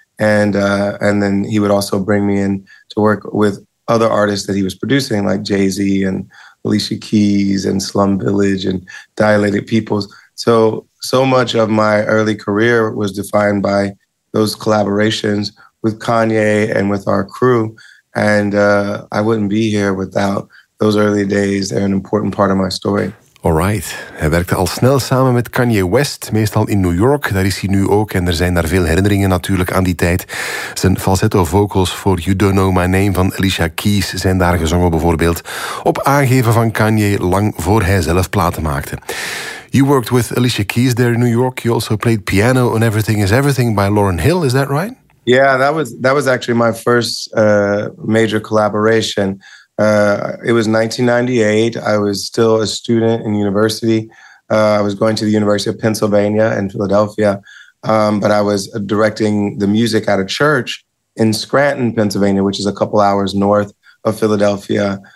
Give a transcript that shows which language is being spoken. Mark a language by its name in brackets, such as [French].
[English] And then he would also bring me in to work with other artists that he was producing, like Jay-Z and Alicia Keys and Slum Village and Dilated Peoples. So much of my early career was defined by those collaborations with Kanye and with our crew. And I wouldn't be here without those early days. They're an important part of my story. [Dutch] Alright, hij werkte al snel samen met Kanye West, meestal in New York. Daar is hij nu ook en er zijn daar veel herinneringen natuurlijk aan die tijd. Zijn falsetto vocals voor You Don't Know My Name van Alicia Keys zijn daar gezongen bijvoorbeeld. Op aangeven van Kanye lang voor hij zelf platen maakte. [English] You worked with Alicia Keys there in New York. You also played piano on Everything Is Everything by Lauryn Hill, is that right? Yeah, that was actually my first major collaboration. It was 1998. I was still a student in university. I was going to the University of Pennsylvania in Philadelphia, but I was directing the music at a church in Scranton, Pennsylvania, which is a couple hours north of Philadelphia.